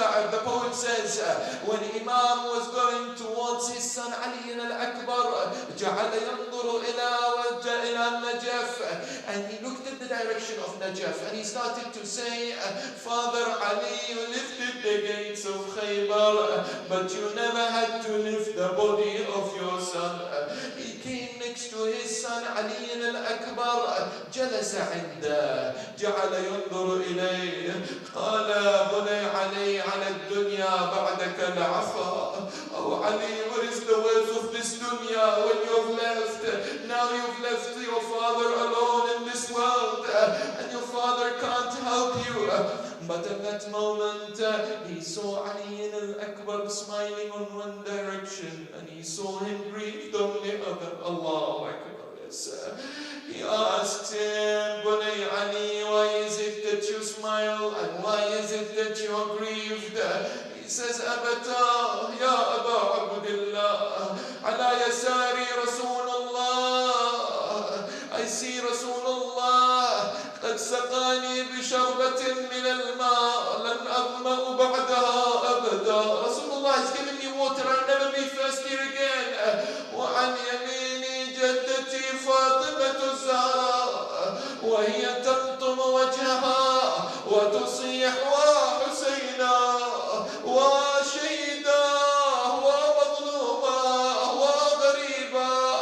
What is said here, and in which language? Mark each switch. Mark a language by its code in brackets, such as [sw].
[en] The poet says, when Imam was going towards his son Ali al-Akbar, [ar] جعل ينظر إلى [en] Najaf, and he looked at the direction of Najaf, and he started to say, Father Ali, you lifted the gates of Khaybar, but you never had to lift the body of your son. He came next to his son Ali al-Akbar, [ar] جلس عنده, جعل ينظر إليه, قال بني علي على الدنيا بعدك العفا. [en] Oh Ali, what is the worth of this dunya when you have left? Now you've left your father alone in this world, and your father can't help you. But at that moment, he saw Ali al-Akbar smiling on one direction, and he saw him grieved on the other. Allahu Akbar. Yes. He asked him, Bunay Ali, why is it that you smile, and why is it that you are grieved? He says, [ar] Abata, Ya Aba Abdullah, ala yasari Rasulullah. [en] I see Rasulullah [ar] قد سقاني بشربة من الماء لن أظمأ بعدها أبدا. [en] Rasulullah has given me water, I'll never be thirsty again. [ar] وعن يميني جدتي فاطمة الزهراء وهي تلطم وجهها وتصيح وحسينا وشهيدا ومظلوما وغريبا.